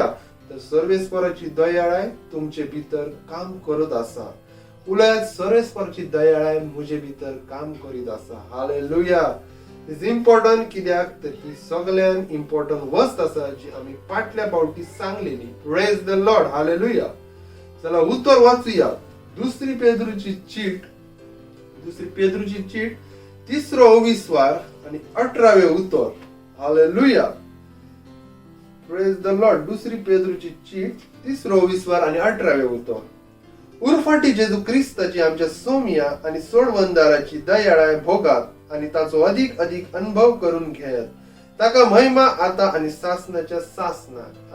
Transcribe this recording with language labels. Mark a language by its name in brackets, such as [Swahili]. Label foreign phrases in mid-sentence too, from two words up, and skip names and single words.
[Konkani] तर सर्वेस्पराची दयाळाय तुमचे भितर काम करत आसा. उलयत सर्वेस्पराची दयाळाय म्हजे भितर काम करीत आसा. हालेलुया. [English] is important [Konkani] कित्याक तर ही सगळ्यान इम्पॉर्टंट वस्त आसा जी आम्ही फाटल्या फावटी सांगलेली. [English] Praise the Lord. [Konkani] हालेलुया. चला उत्तर वाचूया. दुसरी पेद्रूची चीट 3 विस्वार आणि 18 उत्तर. हालेलुया. [English] Praise the Lord. [Konkani] दुसरी पेद्रूची चीट 3 विस्वार आणि 18 उत्तर. उरफाटी जेजू क्रिस्ताची आमच्या सोमिया आणि सोडवंदाराची दयाळाय भोगात आणि ताचो अधिक अनुभव करून घेत. ताका महिमा आता आणि सासनाच्या सासनाक.